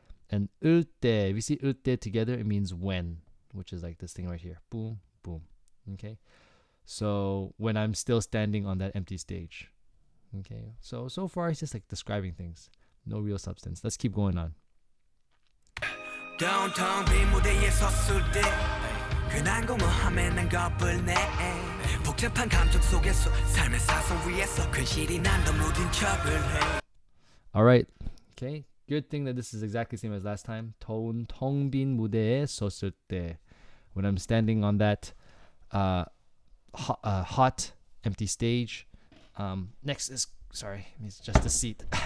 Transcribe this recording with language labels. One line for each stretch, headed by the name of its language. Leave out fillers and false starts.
English: And 을 때, if you see 을 때 together, it means when, which is like this thing right here. Boom, boom. Okay, so when I'm still standing on that empty stage. Okay, so far it's just like describing things, no real substance. Let's keep going on. Downtown
Korean: 빈 무대에 섰을 때 괜한 공허함에 난 겁을 내 복잡한 감정 속에서 삶의 사선 위에서 근실이 난더 무딘 척을 해.
English: Alright, okay, good thing that this is exactly the same as last time.
Korean: 더운 텅 빈 무대에 섰을 때,
English: when I'm standing on that hot empty stage. Next is, sorry, it's just a seat.